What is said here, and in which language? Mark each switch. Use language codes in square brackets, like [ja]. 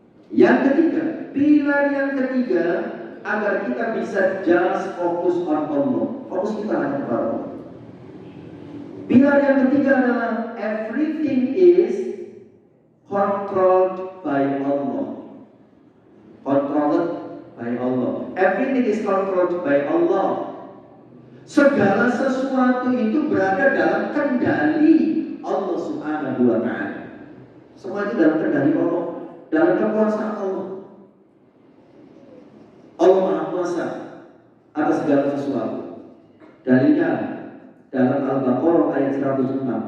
[id] Yang ketiga, pilar yang ketiga, agar kita bisa just fokus on Allah. Fokus kita hanya kepada Allah. Pilar yang ketiga adalah [en] everything is controlled by Allah. Controlled by Allah. Everything is controlled by Allah. [id] Segala sesuatu itu berada dalam kendali Allah Subhanahu wa Ta'ala. Semua itu dalam kendali Allah, dalam kekuasaan Allah. Allah Maha Kuasa atas segala sesuatu. Dalilnya dalam Al-Baqarah ayat 106.